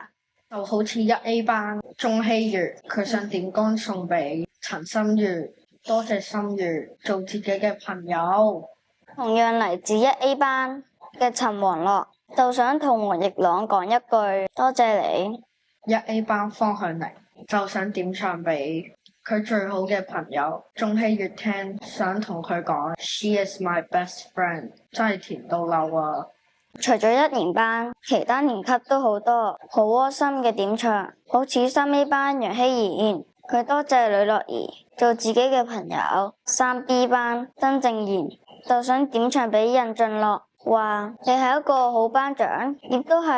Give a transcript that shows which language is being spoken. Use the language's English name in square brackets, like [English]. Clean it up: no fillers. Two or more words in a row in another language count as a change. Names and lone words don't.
[Cantonese] 就好似1A 班鍾希月，佢想點歌送俾陳心月，多謝心月做自己嘅朋友。同樣嚟自1A 班嘅陳黃樂，就想同黃奕朗講一句多謝你。 1A 班方向寧就想點唱俾佢最好嘅朋友鍾希月聽，想同佢講 [English] She is my best friend， [Cantonese] 真係甜到漏啊！除咗1年班，其他年級都好多好窩心嘅點唱，好似3A 班楊希賢，佢多謝呂樂兒做自己嘅朋友。3B 班曾正賢就想點唱俾任俊樂，話你係一個好班長，亦都係